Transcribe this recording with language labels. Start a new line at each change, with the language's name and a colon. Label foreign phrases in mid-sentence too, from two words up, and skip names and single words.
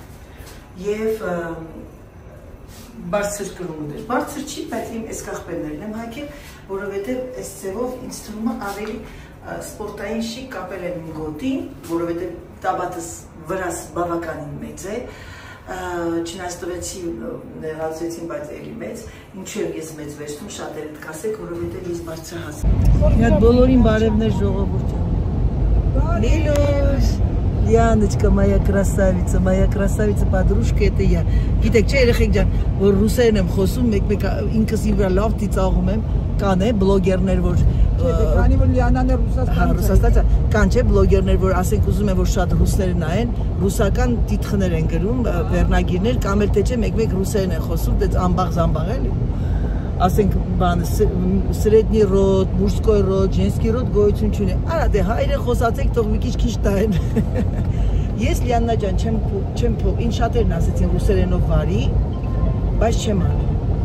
Armenian: եւ բարձր կրուններ, բարձր չի, բայց իմ այս կախպերներն եմ հագել, որովհետև այս ձևով ինձ թվում է ավելի սպորտային շիկ կապել եմ իմ գոտին, որովհետև տաբատս վրաս բավականին մեծ է, չնայած նեղացրեցին, բայց էլի մեծ, ինչու ես մեծ վերցնում, շատերը կասեք, որովհետև ես բարձրահաս եմ։ Մի հատ բոլորին բարևներ ժողովուրդ ջան։ Լիլուս
Russian: Яночка, моя красавица, подружка, это
Armenian: я։ Գիտեք, չէ, երեխեք ջան, որ ռուսերեն եմ խոսում, մեկ ինքս իմ վրա լավ ծիծաղում եմ, կան է բլոգերներ, որ քանի որ Լիանան է Ռուսաստանից, կան չէ բլոգերներ, որ ասենք ուզում են որ շատ ռուսերեն նայեն, ռուսական տիտղներ են գրում, վերնագիրներ, կամ էլ թե չէ մեկ ռուսերեն են խոսում, դե ամբաղ էլի։ Ասենք բանը
Russian: средний род, мужской род, женский род
Armenian: գոյություն չունի։ Արա դե հայերեն խոսացեք, թող մի քիչ տային։ Ես Լիաննա ջան չեմ ինչ շատերն ասեցին ռուսերենով վարի, բայց չեմ անի։